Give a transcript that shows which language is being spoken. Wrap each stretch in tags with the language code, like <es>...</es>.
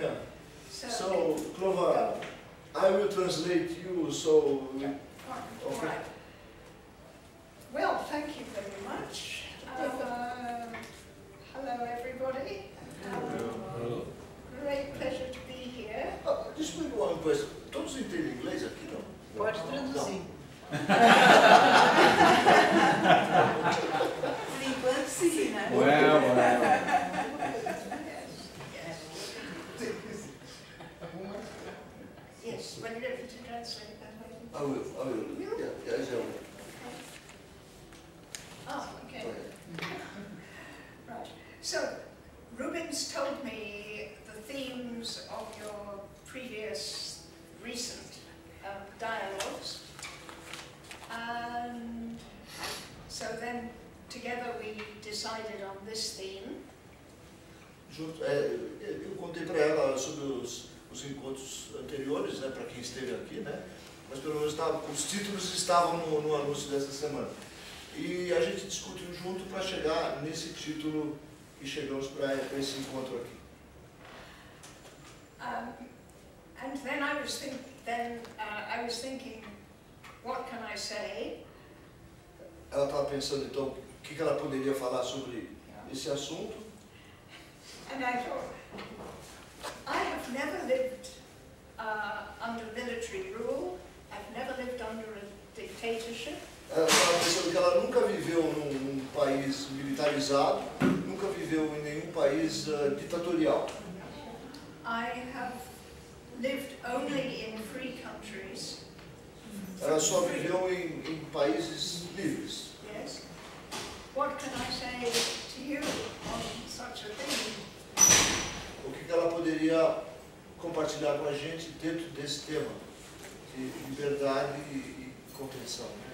<en>Yeah. So, Clova, I will translate you, so... Yeah. Okay. All right. Well, thank you very much. Hello, everybody. Hello. Great pleasure to be here.</en> <pt>Deixa eu perguntar uma coisa. Todos entendem inglês aqui, não? Pode traduzir. Por enquanto, sim, né?</pt> <en>Yes, when you're ready to translate that way. I will. Yeah, I will. Oh, okay. Right. So, Rubens told me the themes of your previous recent dialogues. And so then, together we decided on this theme.</en> <pt>Eu contei para ela sobre os encontros anteriores, né, para quem esteve aqui, né? Mas pelo menos os títulos estavam no anúncio dessa semana. E a gente discutiu junto para chegar nesse título que chegamos para esse encontro aqui.</pt> <en>And then I was thinking, what can I say?</en> <pt>Ela estava pensando então o que ela poderia falar sobre esse assunto.</pt> <en>And I thought, I have never lived under military rule. I've never lived under a dictatorship.</en> <pt>Ela estava pensando que ela nunca viveu num país militarizado, nunca viveu em nenhum país ditatorial.</pt> <en>I have lived only in free countries.</en> <pt>Ela só viveu em países livres.</pt> <en>Yes. What can I say to you on such a thing?</en> <pt>O que ela poderia compartilhar com a gente dentro desse tema de liberdade e compreensão?</pt>